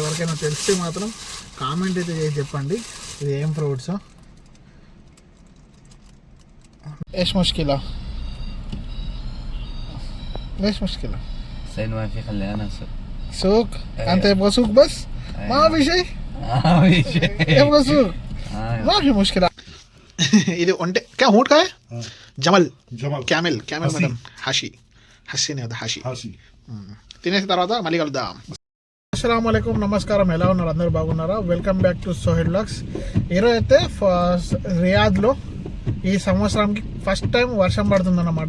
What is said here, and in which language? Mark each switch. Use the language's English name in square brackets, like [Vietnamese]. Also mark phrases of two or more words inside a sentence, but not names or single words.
[Telugu] ఎవరికైనా తెలిస్తే మాత్రం కామెంట్ అయితే చేసి చెప్పండి ఇది ఏం ఫ్రూట్స్. [Arabic] ايش مشكلة؟ ليش مشكلة؟ سين ما في خلي انا اسوق. سوق؟ انت يبغى سوق بس؟ ما في شيء؟ ما في شيء. يبغى سوق؟ ما في مشكلة. [Telugu] ఇది ఒంటే [Hindi] क्या ऊँट का [Telugu] జమల్ క్యామెల్ మేడం హషీ నే అది హషీ తినేసిన తర్వాత మళ్ళీ కలుద్దాం. [Arabic] السلام عليكم, [Telugu] నమస్కారం. ఎలా ఉన్నారు? అందరూ బాగున్నారా? [English] Welcome back to Sohel Vlogs. [Telugu] ఈరోజు అయితే రియాద్లో ఈ సంవత్సరంకి [English] first time [Telugu] వర్షం పడుతుందన్నమాట.